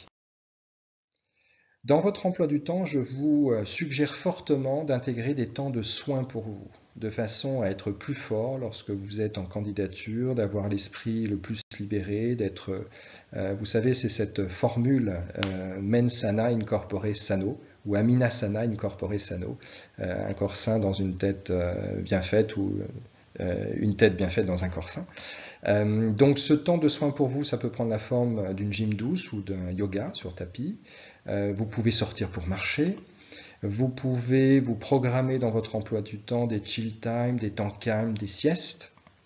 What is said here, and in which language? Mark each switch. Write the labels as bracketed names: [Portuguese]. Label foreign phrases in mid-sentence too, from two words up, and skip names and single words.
[French] Dans votre emploi du temps, je vous suggère fortement d'intégrer des temps de soins pour vous, de façon à être plus fort lorsque vous êtes en candidature, d'avoir l'esprit le plus libéré, d'être, vous savez, c'est cette formule [Latin] mens sana in corpore sano, [French] ou [Latin] amina sana in corpore sano, [French] un corps sain dans une tête bien faite ou une tête bien faite dans un corps sain. Donc ce temps de soins pour vous, ça peut prendre la forme d'une gym douce ou d'un yoga sur tapis. Vous pouvez sortir pour marcher. Vous pouvez vous programmer dans votre emploi du temps des [English] chill time, [French] des temps calmes, des siestes.